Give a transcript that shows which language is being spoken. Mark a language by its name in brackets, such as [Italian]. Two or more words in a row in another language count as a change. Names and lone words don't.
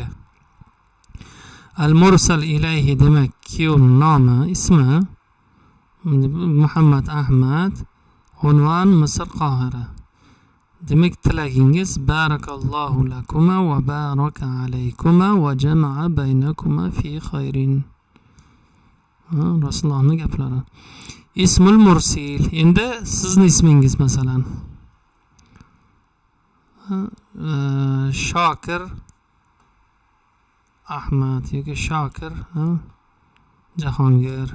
[Arabic] المرسل إليه [Uzbek] demak kuyov nomi, ismi Muhammad Ahmad, unvon Misr Qohira. Demak tilagingiz [Arabic] بارك الله لكما وبارك عليكما وجمع بينكما في خير. [Uzbek] Rasulullohning gaplari. [Arabic] اسم المرسل. [Uzbek] Endi sizning ismingiz masalan Shokir Ahmad yoki Shokir, Jahongir.